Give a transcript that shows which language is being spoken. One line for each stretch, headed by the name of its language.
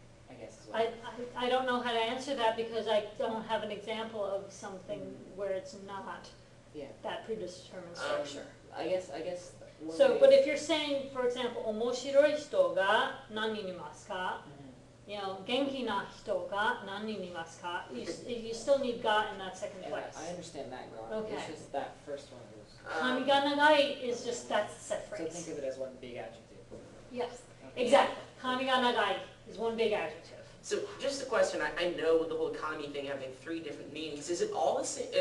English: I guess is what. I don't know how to answer that because I don't have an example of something where it's not Yeah. that predetermined structure. I guess. One So, way- but if you're saying, for example,
Japanese: 面白い人が何人いますか?
English: Mhm. You know,
Japanese: 元気な人が何人いますか?
English: You still need ga in that second Yeah, place. I understand that, God. Okay. It's just that first one was. Kami ga nagai is just that's the set So phrase. think of it as one big adjective. Yes, Okay. exactly. Kami ga nagai is one big adjective. So just a question, I know the whole kami thing having 3 different meanings. Is it all the same?